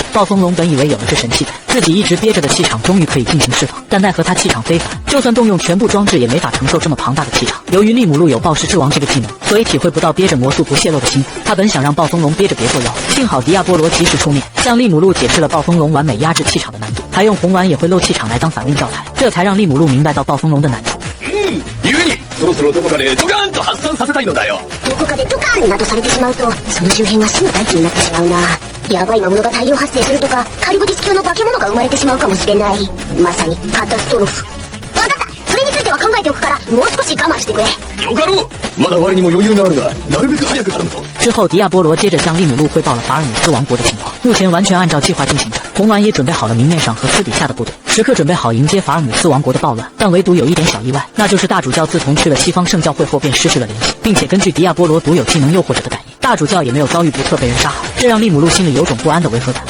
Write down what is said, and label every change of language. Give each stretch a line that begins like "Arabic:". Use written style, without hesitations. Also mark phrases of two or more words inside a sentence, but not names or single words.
Chinese: 暴风龙本以为有了这神器在，自己一直憋着的气场终于可以进行释放，但奈何他气场非凡，就算动用全部装置也没法承受这么庞大的气场。由于利姆路有暴食之王这个技能，所以体会不到憋着魔素不泄露的辛苦。他本想让暴风龙憋着别作妖，幸好迪亚波罗及时出面，向利姆路解释了暴风龙完美压制气场的难度，还用红丸也会漏气场来当反问教材，这才让利姆路明白到暴风龙的难处。
Japanese: 故にそろそろどこかでドカーンと発散させたいのだよ。どこかでドカーンなどされてしまうと、その周辺が死の大地になってしまうな。やばい魔物が大量発生するとか、カリブディス級の化け物が生まれてしまうかもしれない。まさにカタストロフ。わかった、それについては考えておくから、もう少し我慢してくれ。よかろう。まだ我にも余裕があるが、なるべく早く頼むぞ。
Chinese: 之后，迪亚波罗接着向利姆路汇报了法尔姆斯王国的情况，目前完全按照计划进行着。红丸也准备好了明面上和私底下的部队，时刻准备好迎接法尔姆斯王国的暴乱。但唯独有一点小意外，那就是大主教自从去了西方圣教会后便失去了联系，并且根据迪亚波罗独有技能诱惑者的感应，大主教也没有遭遇不测被人杀害，这让利姆路心里有种不安的违和感。